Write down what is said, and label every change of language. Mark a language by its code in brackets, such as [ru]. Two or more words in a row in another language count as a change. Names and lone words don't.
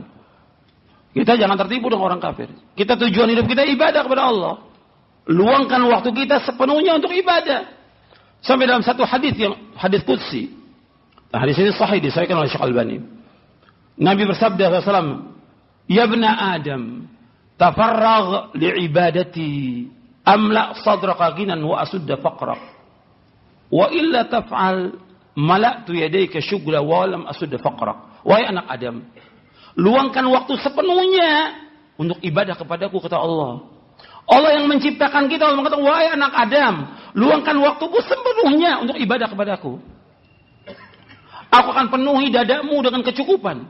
[id] Kita jangan tertipu dengan orang kafir. Kita tujuan hidup kita ibadah kepada Allah. Luangkan waktu kita sepenuhnya untuk ibadah. Sampai dalam satu hadis yang hadis qudsi. Nah, hadis ini sahih disahihkan oleh Syekh Albani. Nabi bersabda [ar] SAW, "يا ابن آدم تفرغ لعبادتي أملأ صدرك غنى وأسد فقرك. وإلا تفعل ملأت يديك شغلا ولم أسد فقرك." [id] Wahai anak Adam, luangkan waktu sepenuhnya untuk ibadah kepadaku, kata Allah. Allah yang menciptakan kita, Allah mengatakan, wahai anak Adam, luangkan waktuku sepenuhnya untuk ibadah kepadaku. Aku akan penuhi dadamu dengan kecukupan.